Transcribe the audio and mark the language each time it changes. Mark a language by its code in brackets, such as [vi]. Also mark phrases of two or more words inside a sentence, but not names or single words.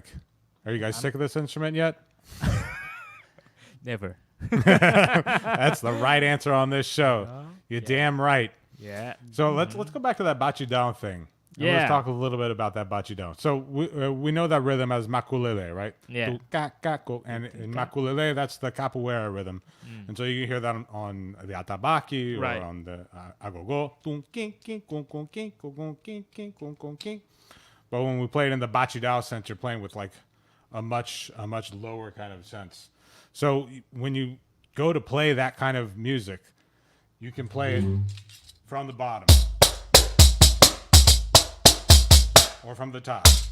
[en] Are you guys sick of this instrument yet? Never. That's the right answer on this show. You're damn right. Yeah. So let's go back to that batidão thing. And Yeah. let's talk a little bit about that batidão. So we know that rhythm as maculele, right? Yeah. Tu, ka, ka, ko. And in maculele, that's the capoeira rhythm. And so you can hear that on the atabaque or Right. on the agogo. Tum, king, king, kung, kung, king, kung, kung, king, king, kung, kung, king. But when we play it in the batidão sense, you're playing with like a much lower kind of sense. So when you go to play that kind of music, you can play it from the bottom or from the top.